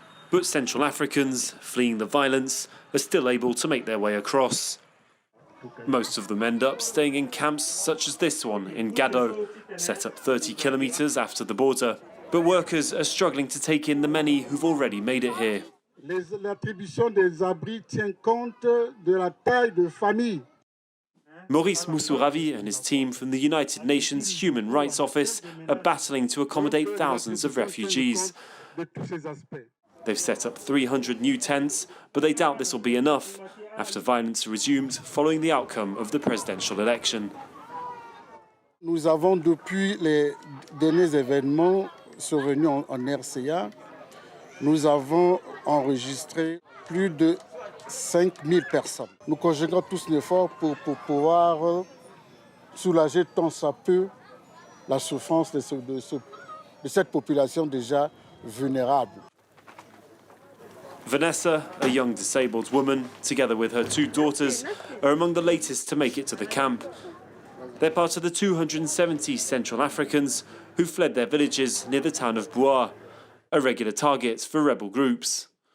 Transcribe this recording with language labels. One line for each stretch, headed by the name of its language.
English: But Central Africans, fleeing the violence, are still able to make their way across. Most of them end up staying in camps such as this one in Gado, set up 30 kilometres after the border. But workers are struggling to take in the many who've already made it here.
French: L'attribution des abris tient compte de la taille de famille.
English: Maurice Moussouravi and his team from the United Nations Human Rights Office are battling to accommodate thousands of refugees. They've set up 300 new tents, but they doubt this will be enough after violence resumed following the outcome of the presidential election.
French: Nous avons, depuis les derniers événements survenus en RCA, nous avons enregistré plus de 5000 personnes. Nous conjuguons tous nos efforts pour pouvoir soulager tant ça peut la souffrance de cette population déjà vulnérable.
English: Vanessa, a young disabled woman, together with her two daughters, are among the latest to make it to the camp. They're part of the 270 Central Africans who fled their villages near the town of Bois, a regular target for rebel groups.